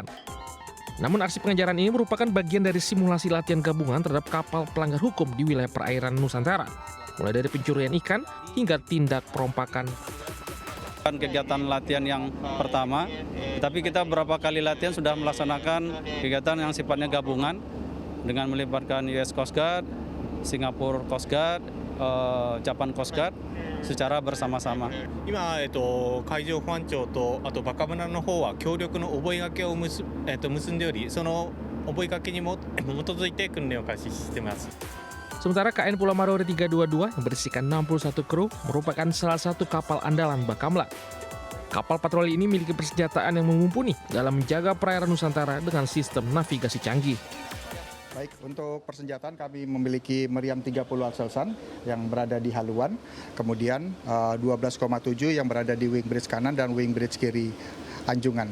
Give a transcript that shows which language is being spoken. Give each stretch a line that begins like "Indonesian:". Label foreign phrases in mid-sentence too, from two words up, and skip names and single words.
Indonesian: Namun aksi pengejaran ini merupakan bagian dari simulasi latihan gabungan terhadap kapal pelanggar hukum di wilayah perairan Nusantara, mulai dari pencurian ikan hingga tindak perompakan. Kegiatan latihan yang pertama, tapi kita beberapa kali latihan sudah melaksanakan kegiatan yang sifatnya gabungan dengan melibatkan US Coast Guard, Singapore Coast Guard, Japan Coast Guard secara bersama-sama.
Japanese: 今、海上保安庁とあとバカ村の方は協力の覚書を結んでおり、その覚書に基づいて訓練を開始しています。
Indonesian: Sementara KN Pulau Marore 322 yang berisikan 61 kru merupakan salah satu kapal andalan Bakamla. Kapal patroli ini memiliki persenjataan yang mumpuni dalam menjaga perairan Nusantara dengan sistem navigasi canggih. Baik, untuk persenjataan kami memiliki meriam 30 Axelsan yang berada di haluan, kemudian 12,7 yang berada di
English: wing bridge
Indonesian: kanan dan
English: wing bridge
Indonesian: kiri anjungan.